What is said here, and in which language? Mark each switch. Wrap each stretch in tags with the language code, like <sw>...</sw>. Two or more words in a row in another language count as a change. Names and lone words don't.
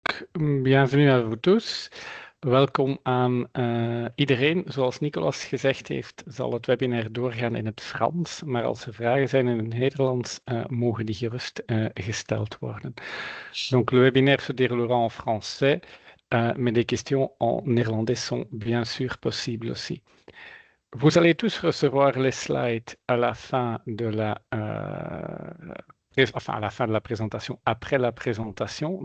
<fr>Bienvenue à vous tous.</fr> <nl>Welkom aan iedereen. Zoals Nicolas gezegd heeft, zal het webinar doorgaan in het Frans, maar als er vragen zijn in het Nederlands, mogen die gerust gesteld worden.</nl> <fr>Donc, le webinaire se déroulera en français, mais des questions en néerlandais sont bien sûr possibles aussi. Vous allez tous recevoir les slides à la fin de à la fin de la présentation, après la présentation.</fr>